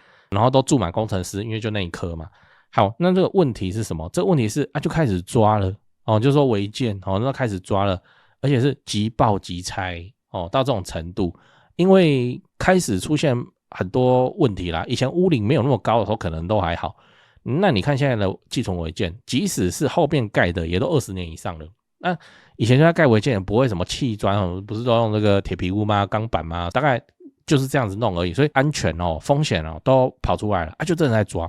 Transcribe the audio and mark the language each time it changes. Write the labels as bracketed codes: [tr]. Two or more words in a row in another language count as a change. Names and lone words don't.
[zh] 然後都住滿工程師，因為就那一科嘛。好，那這個問題是什麼？這個問題是就開始抓了就說違建那開始抓了。而且是即報即拆到這種程度，因為開始出現很多問題啦。以前屋齡沒有那麼高的時候，可能都還好。那你看現在的寄存違建，即使是後面蓋的，也都20年以上了。那以前就在蓋違建，也不會什麼砌磚不是都用那個鐵皮屋嗎？鋼板嗎？大概就是這樣子弄而已。所以安全風險都跑出來了就真的在抓。